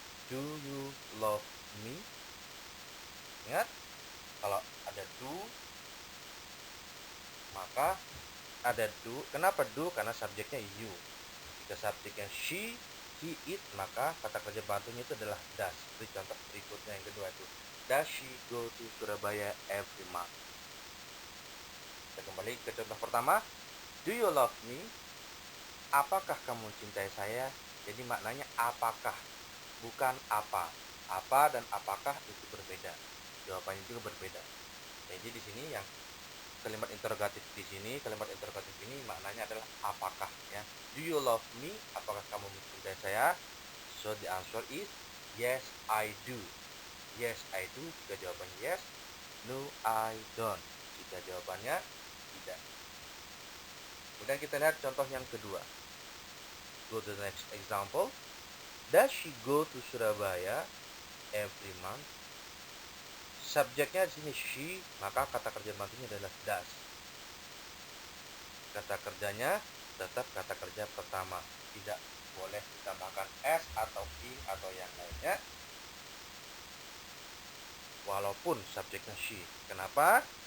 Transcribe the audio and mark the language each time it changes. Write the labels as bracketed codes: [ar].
[en] Do you love me? [id] Ingat, kalau ada do, maka ada do. Kenapa do? Karena subjeknya you. Jika subjeknya she, he eat, maka kata kerja bantunya itu adalah does. Itu contoh berikutnya yang kedua itu. [en] Does she go to Surabaya every month? [id] Kita kembali ke contoh pertama. [en] Do you love me? [id] Apakah kamu mencintai saya? Jadi maknanya apakah, bukan apa. Apa dan apakah itu berbeda. Jawabannya juga berbeda. Jadi di sini yang kalimat interrogatif ini maknanya adalah apakah, ya. [en] Do you love me? [id] Apakah kamu mencintai saya? [en] So the answer is yes I do. Yes I do [id] jika jawabannya [en] yes. No I don't [id] jika jawabannya tidak. Kemudian kita lihat contoh yang kedua. [en] Go to the next example. Does she go to Surabaya every month? [id] Subjeknya di sini she, maka kata kerja bantunya adalah does. Kata kerjanya tetap kata kerja pertama, tidak boleh ditambahkan s atau ing atau yang lainnya, walaupun subjeknya she. Kenapa?